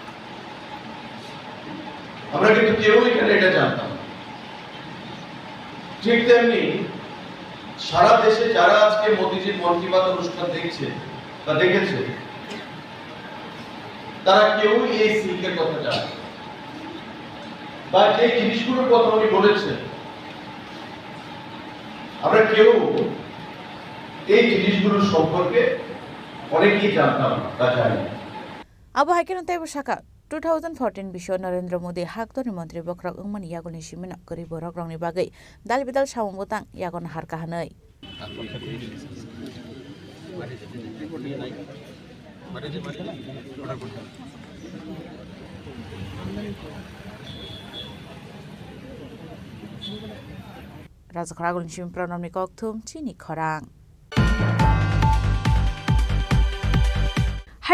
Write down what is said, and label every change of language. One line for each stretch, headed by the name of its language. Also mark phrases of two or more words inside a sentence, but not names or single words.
Bangla: আমরা কিন্তু কেউ এখানে এটা জানতাম ঠিক তেমনি সারা দেশে যারা আজকে মোদিজির মন কি বাত অনুষ্ঠান দেখছে বা দেখেছে তারা কেউ এই সিল্কের কথা জানে বা যে জিনিসগুলোর কথা উনি বলেছেন আমরা কেউ এই জিনিসগুলোর সম্পর্কে অনেকেই জানতাম বা জানি
Kok Borok: Abu Haikin Taibu Shaka 2014 Bisho Narendra Modi Haktoni Montri Bokrok Ungman Yagon Shimina Kuri Borok Rongni Bagai Dalbidal Shawambutang Yagon Harkahanai Razakaragun Shim Pronomni Koktum Chini Khorang